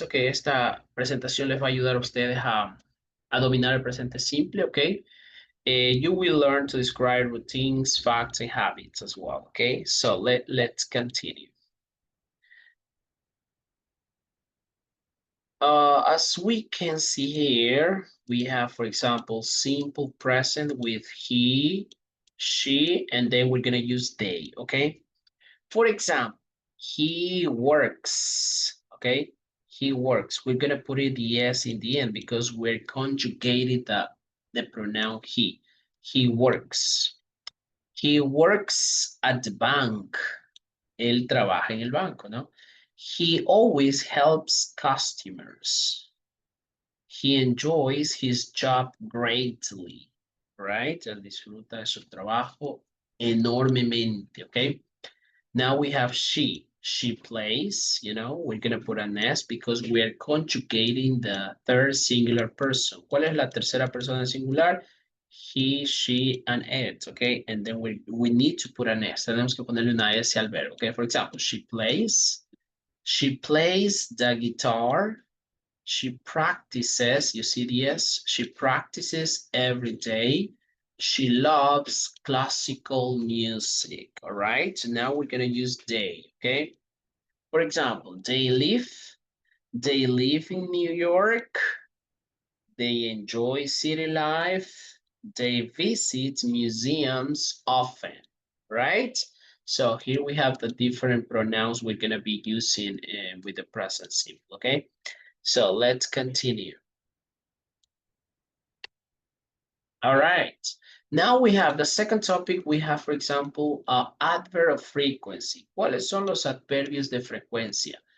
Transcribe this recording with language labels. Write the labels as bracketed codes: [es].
[es] Okay, esta presentación les va a ayudar a ustedes a dominar el presente simple. [en] Okay, you will learn to describe routines, facts, and habits as well. Okay, so let's continue. As we can see here, we have, for example, simple present with he, she, and then we're gonna use they. Okay. For example, he works, okay? He works. We're gonna put it the S in the end because we're conjugating the pronoun he. He works. He works at the bank. [es] Él trabaja en el banco, ¿no? [en] He always helps customers. He enjoys his job greatly, right? [es] Él disfruta de su trabajo enormemente, okay? [en] Now we have she. She plays, we're going to put an S because we are conjugating the third singular person. [es] ¿Cuál es la tercera persona singular? [en] He, she, and it, okay? And then we need to put an S. [es] Tenemos que ponerle una S al verbo, [en] okay? For example, she plays. She plays the guitar. She practices, you see the S? She practices every day. She loves classical music, all right? So now we're gonna use they, okay? For example, they live in New York. They enjoy city life. They visit museums often, right? So here we have the different pronouns we're gonna be using with the present simple, okay? So let's continue. All right. Now we have the second topic. We have, for example, adverb of frequency. [es] ¿Cuáles son los adverbios de frecuencia?